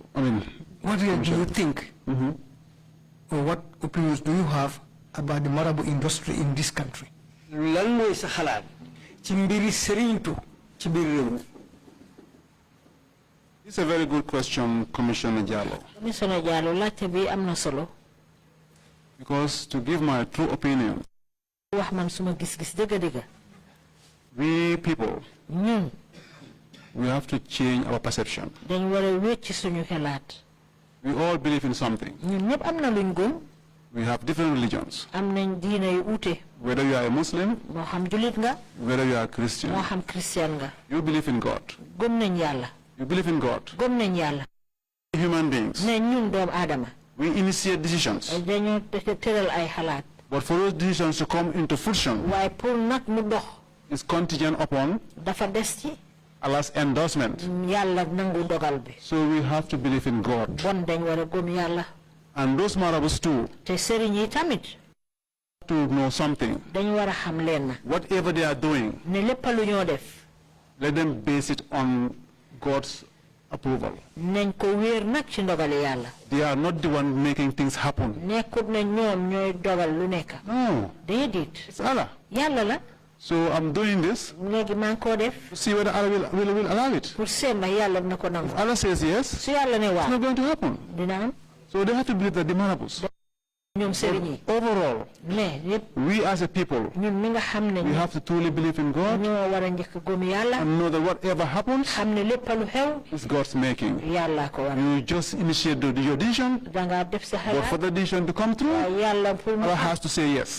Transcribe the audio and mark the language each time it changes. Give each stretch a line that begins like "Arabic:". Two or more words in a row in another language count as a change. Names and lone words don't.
English: What do you think, or what opinions do you have about the Marabu industry in this country? It's a very good question, Commissioner Jallo.
Wolof: Commissioner Jallo, laajte bi amna solo.
English: Because to give my true opinion,
Wolof: wax man suma gis-gis dëgg-dëgg.
English: We people, we have to change our perception.
Wolof: Dañ wara wécc suñu xelaat.
English: We all believe in something.
Wolof: Ñun ñëpp amna luñ gëm.
English: We have different religions.
Wolof: Am nañ diine yu uute.
English: Whether you are a Muslim,
Wolof: moo xam julit nga.
English: whether you are a Christian,
Wolof: moo xam Christian nga.
English: You believe in God.
Wolof: Gëm nañ Yàlla.
English: You believe in God.
Wolof: Gëm nañ Yàlla.
English: Human beings.
Wolof: Ne ñun doom Adama.
English: We initiate decisions.
Wolof: Dañu tëral ay xalaat.
English: But for those decisions to come into fruition,
Wolof: waaye pour nag mu dox.
English: is contingent upon
Wolof: dafa des ci.
English: Allah's endorsement.
Wolof: Yàlla nangu dogal bi.
English: So we have to believe in God.
Wolof: Bon dañ war a gëm Yàlla.
English: And those marabouts too.
Wolof: Te sëriñ yi tamit.
English: To know something.
Wolof: Dañ war a xam leen.
English: Whatever they are doing.
Wolof: Ne lépp lu ñoo def.
English: Let them base it on God's approval.
Wolof: Nañ ko wéer nag ci ndogali Yàlla.
English: They are not the one making things happen.
Wolof: Nekkut ne ñoom ñooy dogal lu nekk.
English: No.
Wolof: Déedéet.
English: It's Allah.
Wolof: Yàlla la.
English: So I'm doing this.
Wolof: Léegi maa ngi koo def.
English: To see whether Allah will allow it.
Wolof: Pour seet ndax Yàlla dina ko nangu.
English: If Allah says yes,
Wolof: su Yàlla ne waaw.
English: it's not going to happen.
Wolof: Dina am.
English: So they have to believe that the marabouts. Overall, we as a people, we have to truly believe in God and know that whatever happens is God's making. You just initiate your decision, but for the decision to come through, Allah has to say yes.